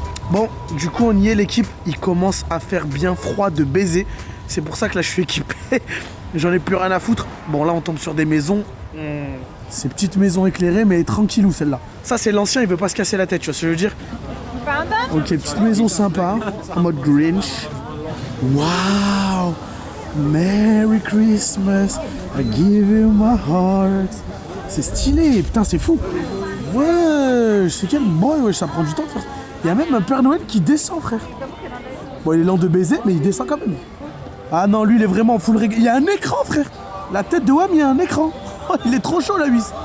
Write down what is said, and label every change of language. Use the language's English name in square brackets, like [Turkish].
[French] Bon, du coup on y est l'équipe, il commence à faire bien froid de baiser. C'est pour ça que là je suis équipé, j'en ai plus rien à foutre. Bon là on tombe sur des maisons, ces petites maisons éclairées mais tranquillou celle-là. Ça c'est l'ancien, il veut pas se casser la tête, tu vois ce que je veux dire. Ok, petite maison sympa, en mode Grinch. [English] Waouh, Merry Christmas, I give you my heart. [French] C'est stylé, putain c'est fou. Ouais, c'est quel boy, ouais, ça prend du temps de faire ça. Il y a même un Père Noël qui descend, frère. Bon, il est lent de baiser, mais il descend quand même. Ah non, lui, il est vraiment full règle. Il y a un écran, frère. La tête de Wam, il y a un écran. Oh, il est trop chaud, la huisse.